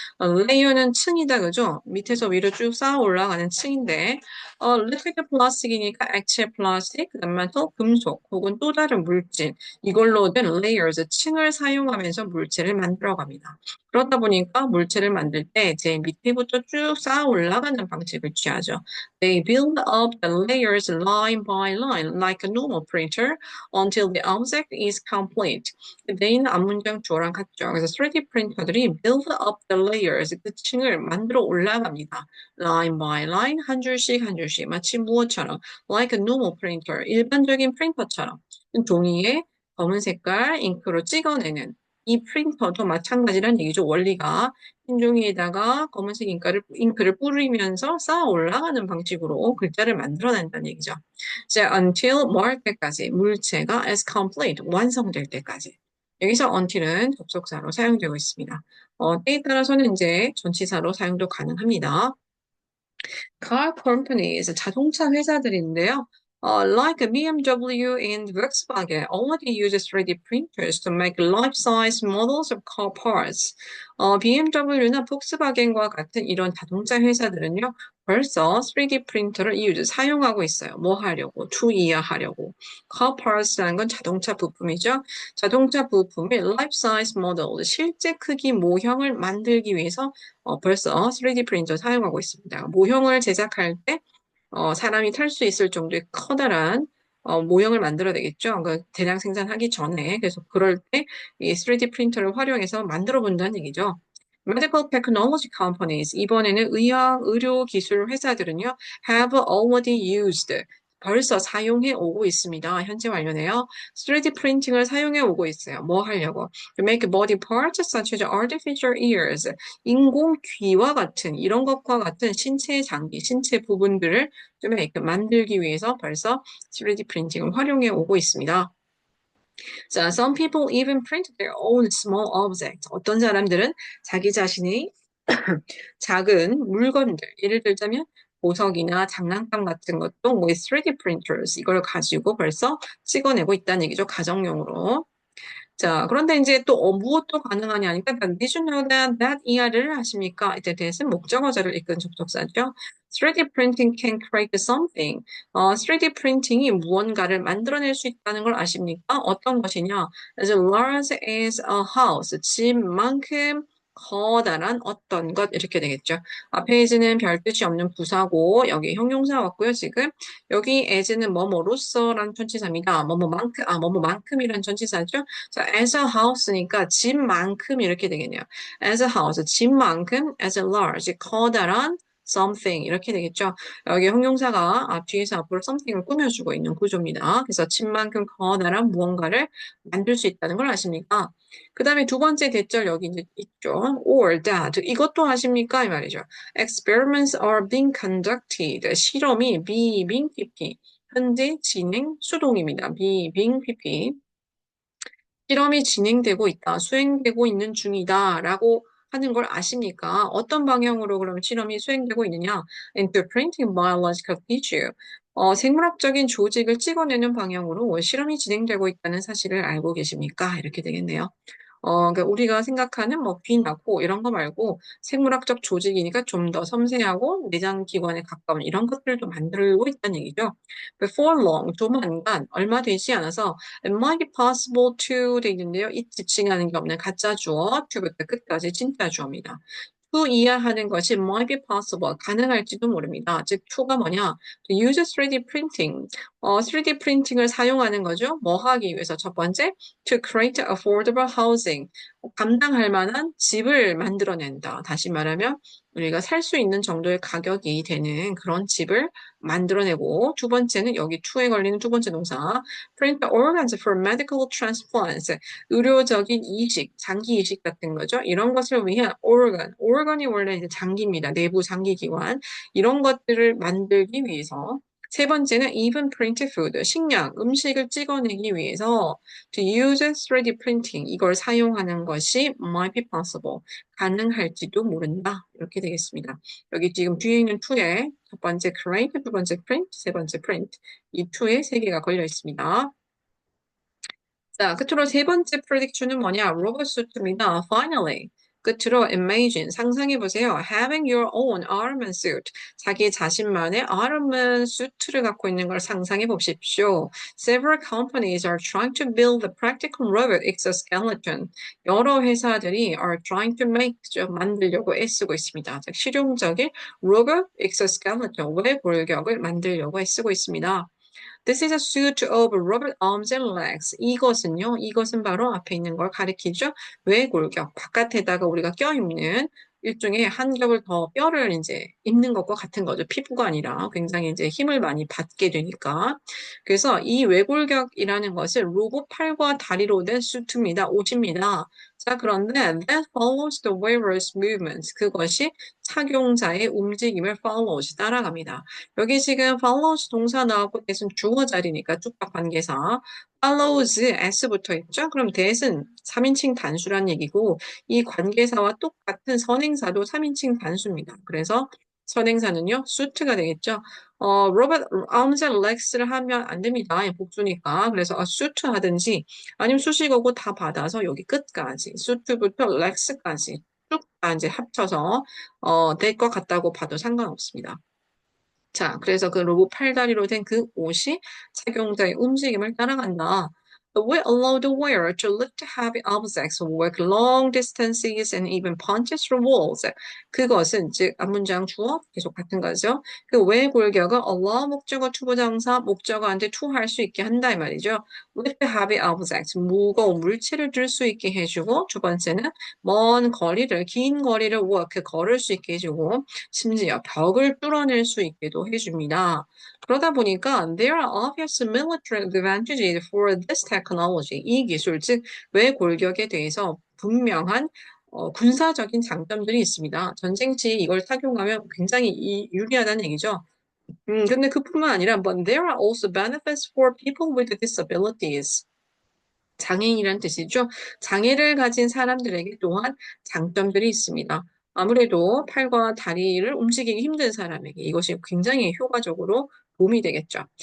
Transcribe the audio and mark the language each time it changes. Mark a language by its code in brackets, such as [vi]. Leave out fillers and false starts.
[ko] layer는 층이다, 그죠? 밑에서 위로 쭉 쌓아 올라가는 층인데, liquid plastic이니까 액체 플라스틱, 그다음 metal, 금속, 혹은 또 다른 물질. 이걸로 된 layers, 층을 사용하면서 물체를 만들어갑니다. 그렇다 보니까 물체를 프린트를 만들 때 제 밑에부터 쭉 쌓아 올라가는 방식을 취하죠. [en] They build up the layers line by line like a normal printer until the object is complete. [ko] they는 앞문장 주어랑 같죠. 그래서 3D 프린터들이 [en] build up the layers [ko] 그 층을 만들어 올라갑니다. [en] line by line [ko] 한 줄씩 한 줄씩 마치 무엇처럼 [en] like a normal printer [ko] 일반적인 프린터처럼 종이에 검은 색깔 잉크로 찍어내는 이 프린터도 마찬가지란 얘기죠. 원리가 흰 종이에다가 검은색 잉크를 뿌리면서 쌓아 올라가는 방식으로 글자를 만들어낸다는 얘기죠. 자, until 뭐 할 때까지 물체가 as complete 완성될 때까지. 여기서 until은 접속사로 사용되고 있습니다. 때에 따라서는 이제 전치사로 사용도 가능합니다. car companies, 자동차 회사들인데요. [en] Like BMW and Volkswagen, already uses 3D printers to make life-size models of car parts. [ko] BMW나 폭스바겐과 같은 이런 자동차 회사들은요, 벌써 3D 프린터를 사용하고 있어요. 뭐 하려고? to 이해하려고. car parts라는 건 자동차 부품이죠. 자동차 부품의 life-size model, 실제 크기 모형을 만들기 위해서 벌써 3D 프린터 사용하고 있습니다. 모형을 제작할 때 사람이 탈 수 있을 정도의 커다란 모형을 만들어야 되겠죠. 그 대량 생산하기 전에. 그래서 그럴 때 이 3D 프린터를 활용해서 만들어 본다는 얘기죠. [en] Medical technology companies, [ko] 이번에는 의료 기술 회사들은요, [en] have already used, [ko] 벌써 사용해 오고 있습니다. 현재 완료네요. 3D 프린팅을 사용해 오고 있어요. 뭐 하려고? [en] To make body parts such as artificial ears, [ko] 인공 귀와 같은 이런 것과 같은 신체 장기, 신체 부분들을 좀 이렇게 만들기 위해서 벌써 3D 프린팅을 활용해 오고 있습니다. [en] 자, some people even print their own small objects. [ko] 어떤 사람들은 자기 자신의 작은 물건들, 예를 들자면 보석이나 장난감 같은 것도 뭐 3D printers 이걸 가지고 벌써 찍어내고 있다는 얘기죠. 가정용으로. 자, 그런데 이제 또 무엇도 가능하냐 하니까 [en] did you know that [ko] 이하를 하십니까? 이때 대해서 목적어자를 이끈 접속사죠. [en] 3D printing can create something. [ko] 3D 프린팅이 무언가를 만들어낼 수 있다는 걸 아십니까? 어떤 것이냐? [en] As large as a house. [ko] 집만큼 커다란 어떤 것 이렇게 되겠죠. 앞에 is는 별 뜻이 없는 부사고 여기 형용사 왔고요. 지금 여기 as는 뭐뭐로서라는 전치사입니다. 뭐뭐만큼이라는 전치사죠. 자, as a house니까 집만큼 이렇게 되겠네요. as a house, 집만큼, as a large, 커다란 something 이렇게 되겠죠. 여기 형용사가 뒤에서 앞으로 something을 꾸며주고 있는 구조입니다. 그래서 집만큼 커다란 무언가를 만들 수 있다는 걸 아십니까? 그 다음에 두 번째 대절 여기 이제 있죠. or that 이것도 아십니까? 이 말이죠. [en] Experiments are being conducted. [ko] 실험이 [en] being pp. [ko] 현재 진행 수동입니다. being pp. 실험이 진행되고 있다, 수행되고 있는 중이다 라고 하는 걸 아십니까? 어떤 방향으로 그럼 실험이 수행되고 있느냐? [en] Into printing biological tissue. [ko] 생물학적인 조직을 찍어내는 방향으로 실험이 진행되고 있다는 사실을 알고 계십니까? 이렇게 되겠네요. 그러니까 우리가 생각하는 뭐 귀나 코 이런 거 말고 생물학적 조직이니까 좀 더 섬세하고 내장 기관에 가까운 이런 것들도 만들고 있다는 얘기죠. [en] Before long, [ko] 조만간 얼마 되지 않아서 [en] it might be possible to [ko] 돼 있는데요. 이 지칭하는 게 없는 가짜 주어, to부터 끝까지 진짜 주어입니다. to 이해하는 것이 [en] might be possible, [ko] 가능할지도 모릅니다. [en] 즉, to가 [ko] 뭐냐? [en] To use 3D printing. [ko] 3D 프린팅을 사용하는 거죠. 뭐 하기 위해서? 첫 번째, [en] to create affordable housing. [ko] 감당할 만한 집을 만들어낸다. 다시 말하면, 우리가 살 수 있는 정도의 가격이 되는 그런 집을 만들어내고, 두 번째는 여기 to에 걸리는 두 번째 동사, [en] print organs for medical transplants. [ko] 의료적인 이식, 장기 이식 같은 거죠. 이런 것을 위한 organ이 원래 이제 장기입니다. 내부 장기 기관. 이런 것들을 만들기 위해서. 세 번째는 [en] even print food, [ko] 식량, 음식을 찍어내기 위해서 [en] to use 3D printing, [ko] 이걸 사용하는 것이 [en] might be possible, [ko] 가능할지도 모른다. 이렇게 되겠습니다. 여기 지금 뒤에 있는 to에 첫 번째 create, 두 번째 print, 세 번째 print, 이 to에 세 개가 걸려 있습니다. 자, 끝으로 세 번째 prediction은 뭐냐? 로봇 수트입니다. [en] Finally. [ko] 끝으로 imagine, 상상해보세요. [en] Having your own Iron Man suit. [ko] 자기 자신만의 Iron Man 수트를 갖고 있는 걸 상상해 보십시오. [en] Several companies are trying to build a practical robot exoskeleton. [ko] 여러 회사들이 [en] are trying to make, [ko] 만들려고 애쓰고 있습니다. 즉, 실용적인 로봇 exoskeleton, 외골격을 만들려고 애쓰고 있습니다. [en] This is a suit of robot arms and legs. [ko] 이것은 바로 앞에 있는 걸 가리키죠. 외골격, 바깥에다가 우리가 껴입는 일종의 한 겹을 더 뼈를 이제 입는 것과 같은 거죠. 피부가 아니라 굉장히 이제 힘을 많이 받게 되니까. 그래서 이 외골격이라는 것은 로봇 팔과 다리로 된 수트입니다. 옷입니다. 자, 그런데 [en] that follows the wearer's movements. [ko] 그것이 착용자의 움직임을 follows, 따라갑니다. 여기 지금 follows 동사 나오고 that은 주어 자리니까 쭉박 관계사. follows s 붙어 있죠? 그럼 that은 3인칭 단수란 얘기고 이 관계사와 똑같은 선행사도 3인칭 단수입니다. 그래서 선행사는요, suit가 되겠죠. robot arms and legs를 하면 안 됩니다. 복수니까. 그래서 suit 하든지 아니면 수식어고 다 받아서 여기 끝까지 suit부터 legs까지 쭉 다 이제 합쳐서 될 것 같다고 봐도 상관없습니다. 자, 그래서 그 로봇 팔다리로 된 그 옷이 착용자의 움직임을 따라간다. [en] We allow the wearer to lift heavy objects, walk long distances, and even punch through walls. [ko] 그것은 즉 앞문장 주어 계속 같은 거죠. 그 왜 골격을 allow 목적어 투부정사 목적어한테 to 할 수 있게 한다 이 말이죠. Lift heavy objects, 무거운 물체를 들 수 있게 해주고 두 번째는 먼 거리를 긴 거리를 walk 걸을 수 있게 해주고 심지어 벽을 뚫어낼 수 있게도 해줍니다. 그러다 보니까 [en] there are obvious military advantages for this technology. [ko] 이 기술, 즉 외골격에 대해서 분명한 군사적인 장점들이 있습니다. 전쟁 시 이걸 착용하면 굉장히 유리하다는 얘기죠. 근데 그뿐만 아니라 [en] but there are also benefits for people with disabilities. [ko] 장애인이란 뜻이죠. 장애를 가진 사람들에게 또한 장점들이 있습니다. 아무래도 팔과 다리를 움직이기 힘든 사람에게 이것이 굉장히 효과적으로 도움이 되겠죠.